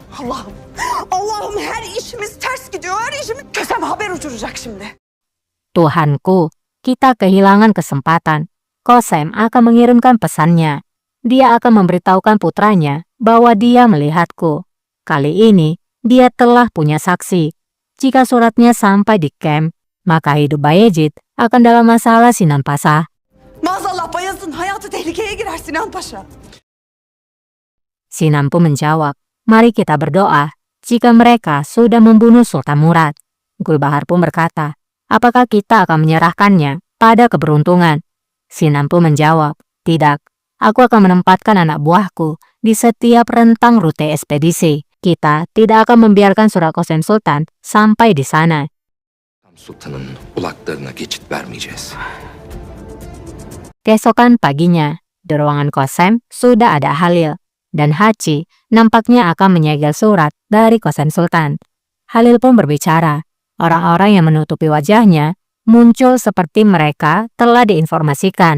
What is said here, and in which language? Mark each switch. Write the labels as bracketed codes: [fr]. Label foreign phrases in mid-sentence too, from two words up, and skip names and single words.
[tr] Allah'ım. Allah'ım her işimiz ters gidiyor. Her işimiz Kösem haber uçuracak şimdi. [id] Tuhanku, kita kehilangan kesempatan. Kosem akan mengirimkan pesannya. Dia akan memberitahukan putranya bahwa dia melihatku. Kali ini, dia telah punya saksi. Jika suratnya sampai di camp, maka hidup Bayezid akan dalam masalah Sinan Paşa. [tr] Maazallah Bayezid'in hayatı tehlikeye girer Sinan Paşa. [id] Sinan pun menjawab, mari kita berdoa jika mereka sudah membunuh Sultan Murad. Gulbahar pun berkata, apakah kita akan menyerahkannya pada keberuntungan? Sinan pun menjawab, tidak. Aku akan menempatkan anak buahku di setiap rentang rute ekspedisi. Kita tidak akan membiarkan surat Kosem Sultan sampai di sana. [tr] Sultan'ın ulaklarına geçit vermeyeceğiz. [id] Keesokan paginya, di ruangan Kosem sudah ada Halil, dan Haci nampaknya akan menyegel surat dari Kosem Sultan. Halil pun berbicara. Orang-orang yang menutupi wajahnya muncul seperti mereka telah diinformasikan.